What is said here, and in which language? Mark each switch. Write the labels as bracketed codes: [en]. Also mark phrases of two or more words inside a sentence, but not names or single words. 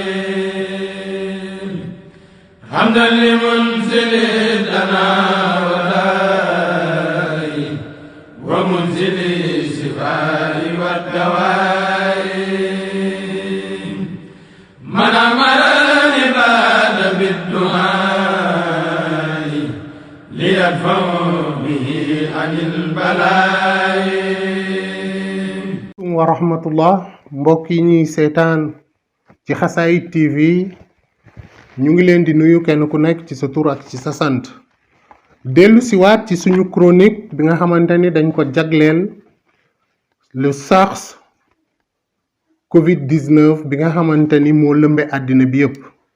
[ar] حمدا لمنزل دنا والداء ومنزل الشفاء والدواء من أمر العباد بالدعاء ليدفعوا به عن البلاء ورحمة الله [wo] mbokk yi ñuy seetaan ci Xasaayid TV ñu ngi leen di nuyu kenn ku nekk ci sa tur ak ci sa sant dellu siwaat ci suñu chronique bi nga xamante ni dañ ko jagleel le SARS Covid-19 bi nga xamante ni moo lëmbe àddina bi yépp